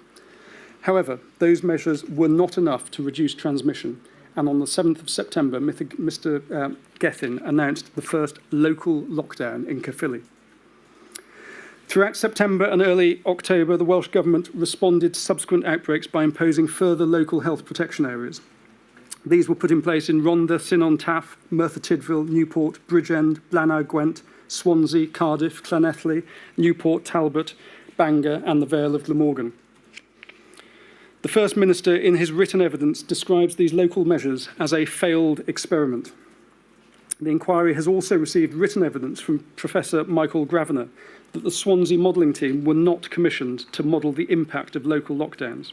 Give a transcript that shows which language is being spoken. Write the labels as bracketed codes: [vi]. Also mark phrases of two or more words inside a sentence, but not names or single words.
[en] However, those measures were not enough to reduce transmission, and on the 7th of September, Mr Gethin announced the first local lockdown in Caerphilly. Throughout September and early October, the Welsh Government responded to subsequent outbreaks by imposing further local health protection areas. These were put in place in Rhondda, Cynon Taf, Merthyr Tydfil, Newport, Bridgend, Blaenau Gwent, Swansea, Cardiff, Llanelli, Newport, Talbot, Bangor and the Vale of Glamorgan. The First Minister, in his written evidence, describes these local measures as a failed experiment. The inquiry has also received written evidence from Professor Michael Gravener that the Swansea modelling team were not commissioned to model the impact of local lockdowns.